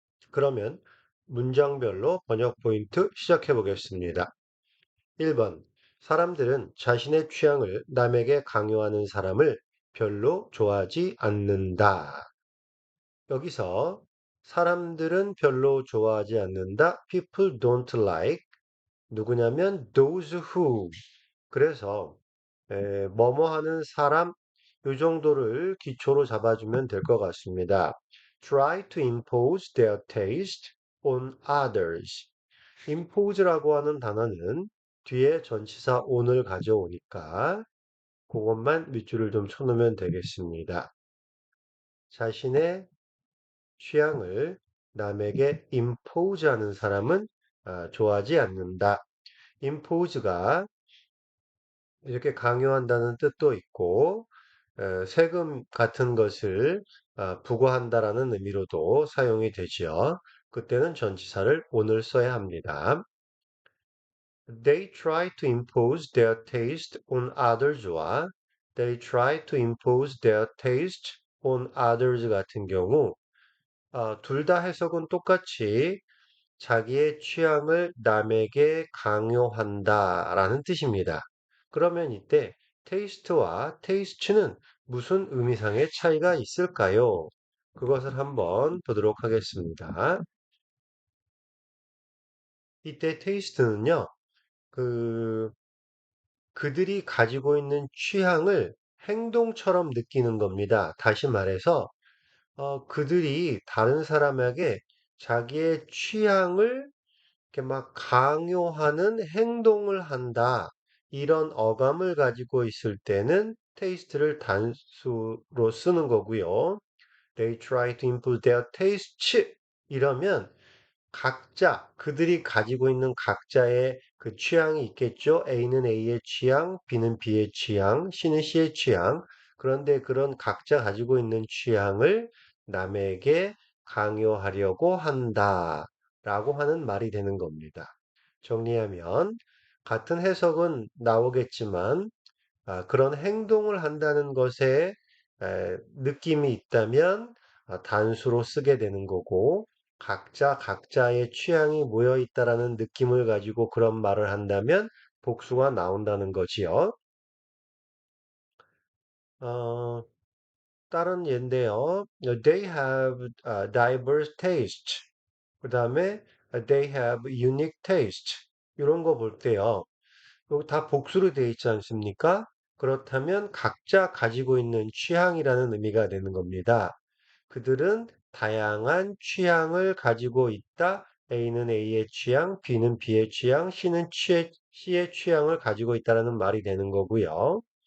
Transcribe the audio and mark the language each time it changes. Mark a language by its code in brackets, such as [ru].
[ko] 그러면 문장별로 번역 포인트 시작해 보겠습니다. 1번. 사람들은 자신의 취향을 남에게 강요하는 사람을 별로 좋아하지 않는다. 여기서 사람들은 별로 좋아하지 않는다. [en] People don't like [ko] 누구냐면 [en] those who. [ko] 그래서 뭐뭐 하는 사람 이 정도를 기초로 잡아주면 될 것 같습니다. [en] Try to impose their taste on others. [ko] impose라고 하는 단어는 뒤에 전치사 on을 가져오니까 그것만 밑줄을 좀 쳐놓으면 되겠습니다. 자신의 취향을 남에게 impose 하는 사람은 좋아하지 않는다. impose가 이렇게 강요한다는 뜻도 있고 세금 같은 것을 부과한다라는 의미로도 사용이 되지요. 그때는 전치사를 오늘 써야 합니다. [en] They try to impose their taste on others와 they try to impose their taste on others [ko] 같은 경우 둘 다 해석은 똑같이 자기의 취향을 남에게 강요한다라는 뜻입니다. 그러면 이때 테이스트와 테이스트는 무슨 의미상의 차이가 있을까요? 그것을 한번 보도록 하겠습니다. 이때 테이스트는요, 그들이 가지고 있는 취향을 행동처럼 느끼는 겁니다. 다시 말해서, 그들이 다른 사람에게 자기의 취향을 이렇게 막 강요하는 행동을 한다. 이런 어감을 가지고 있을 때는 테이스트를 단수로 쓰는 거고요. [en] They try to impose their taste. [ko] 이러면 각자, 그들이 가지고 있는 각자의 그 취향이 있겠죠. A는 A의 취향, B는 B의 취향, C는 C의 취향. 그런데 그런 각자 가지고 있는 취향을 남에게 강요하려고 한다. 라고 하는 말이 되는 겁니다. 정리하면, 같은 해석은 나오겠지만, 그런 행동을 한다는 것에 느낌이 있다면 단수로 쓰게 되는 거고, 각자 각자의 취향이 모여 있다라는 느낌을 가지고 그런 말을 한다면 복수가 나온다는 거지요. 어, 다른 예인데요. [en] They have diverse taste. 그 다음에 they have unique taste. [ko] 이런 거 볼 때요. 이거 다 복수로 되어 있지 않습니까? 그렇다면 각자 가지고 있는 취향이라는 의미가 되는 겁니다. 그들은 다양한 취향을 가지고 있다. A는 A의 취향, B는 B의 취향, C의 취향을 가지고 있다라는 말이 되는 거고요.